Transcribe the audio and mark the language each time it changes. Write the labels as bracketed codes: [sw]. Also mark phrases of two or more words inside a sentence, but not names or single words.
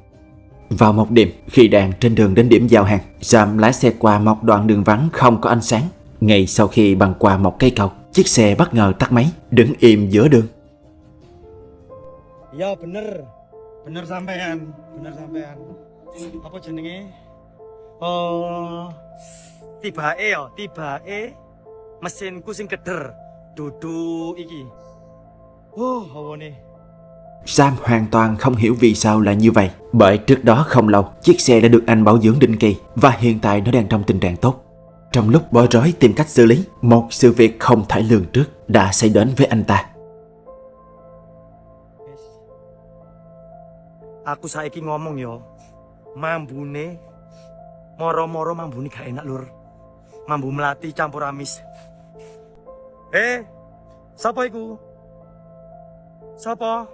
[vi] Vào một đêm, khi đang trên đường đến điểm giao hàng, Sam lái xe qua một đoạn đường vắng không có ánh sáng. Ngay sau khi băng qua một cây cầu, chiếc xe bất ngờ tắt máy, đứng im giữa đường. [jv] Ya bener. Bener sampean. Bener sampean. Apa jenenge? Tibae mesinku sing keder. Dudu iki. Hawa ne. [vi] Sam hoàn toàn không hiểu vì sao là như vậy, bởi trước đó không lâu, chiếc xe đã được anh bảo dưỡng định kỳ và hiện tại nó đang trong tình trạng tốt. Trong lúc bối rối tìm cách xử lý, một sự việc không thể lường trước đã xảy đến với anh ta. [jv] Aku saiki ngomong yo. Mambune moro-moro mambune gak enak lur. Mambu melati campur amis. Sapa iku? Sapa?